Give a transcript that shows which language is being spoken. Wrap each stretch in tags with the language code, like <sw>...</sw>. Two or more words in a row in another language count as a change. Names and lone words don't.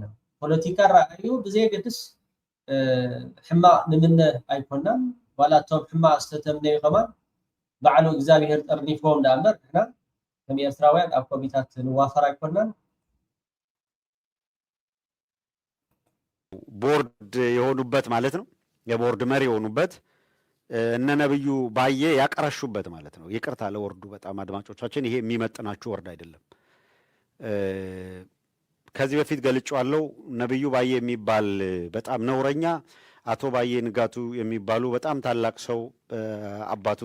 <ti>ፖለቲካ ራእዩ ብዘየገድስ ሕማቅ ንምነ ኣይኮናን። ዋላ እቶም ሕማቅ ዝተተምነዩ ከማን ባዕሉ እግዚኣብሔር ጠርኒፎም ዳ እምበር ንሕና ከም ኤርትራውያን ኣብ ኮሚታት ንዋፈር ኣይኮናን።</ti> <am>ቦርድ የሆኑበት ማለት ነው። የቦርድ መሪ የሆኑበት እነ ነብዩ ባዬ ያቀረሹበት ማለት ነው። ይቅርታ ለወርዱ በጣም አድማጮቻችን፣ ይሄ የሚመጥናችሁ ወርድ አይደለም። ከዚህ በፊት ገልጬዋለሁ። ነብዩ ባዬ የሚባል በጣም ነውረኛ፣ አቶ ባዬ ንጋቱ የሚባሉ በጣም ታላቅ ሰው አባቱን</am>